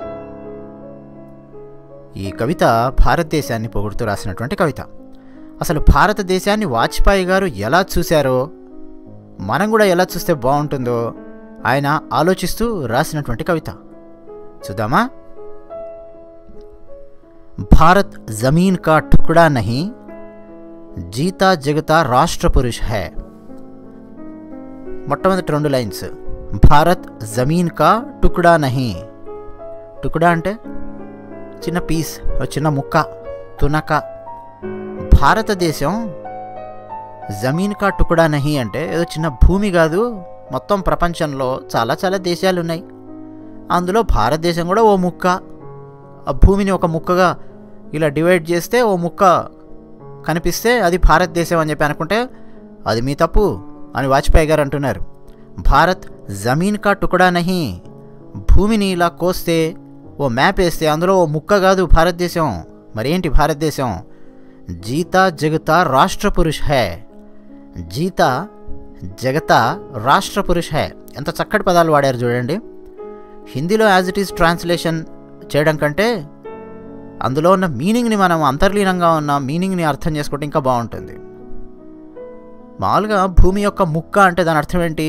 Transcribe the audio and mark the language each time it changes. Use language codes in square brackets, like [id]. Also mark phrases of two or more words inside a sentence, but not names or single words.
[te] ఈ కవిత భారతదేశాన్ని పొగుడుతూ రాసినటువంటి కవిత. అసలు భారతదేశాన్ని వాజ్పేయి గారు ఎలా చూశారో మనం కూడా ఎలా చూస్తే బాగుంటుందో ఆయన ఆలోచిస్తూ రాసినటువంటి కవిత చూద్దామా? [hi] भारत ज़मीन का टुकड़ा नहीं, जीता जागता राष्ट्र पुरुष है. [te] మొట్టమొదటి రెండు లైన్స్, [hi] भारत ज़मीन का टुकड़ा नहीं. [te] టుకడా అంటే చిన్న పీస్, చిన్న ముక్క, తునక. భారతదేశం [hi] ज़मीन का टुकड़ा नहीं [te] అంటే ఏదో చిన్న భూమి కాదు. మొత్తం ప్రపంచంలో చాలా చాలా దేశాలు ఉన్నాయి, అందులో భారతదేశం కూడా ఓ ముక్క. ఆ భూమిని ఒక ముక్కగా ఇలా డివైడ్ చేస్తే ఓ ముక్క కనిపిస్తే అది భారతదేశం అని చెప్పి అనుకుంటే అది మీ తప్పు అని వాజ్పేయి గారు అంటున్నారు. [hi] भारत ज़मीन का टुकड़ा नहीं, [te] భూమిని ఇలా కోస్తే ఓ మ్యాప్ వేస్తే అందులో ఓ ముక్క కాదు భారతదేశం. మరేంటి భారతదేశం? [hi] जीता जागता राष्ट्र पुरुष है. जीता जागता राष्ट्र पुरुष है. [te] ఎంత చక్కటి పదాలు వాడారు చూడండి. హిందీలో [en] as it is translation [te] చేయడం కంటే అందులో ఉన్న మీనింగ్ని, మనం అంతర్లీనంగా ఉన్న మీనింగ్ని అర్థం చేసుకుంటే ఇంకా బాగుంటుంది. మామూలుగా భూమి యొక్క ముక్క అంటే దాని అర్థం ఏంటి?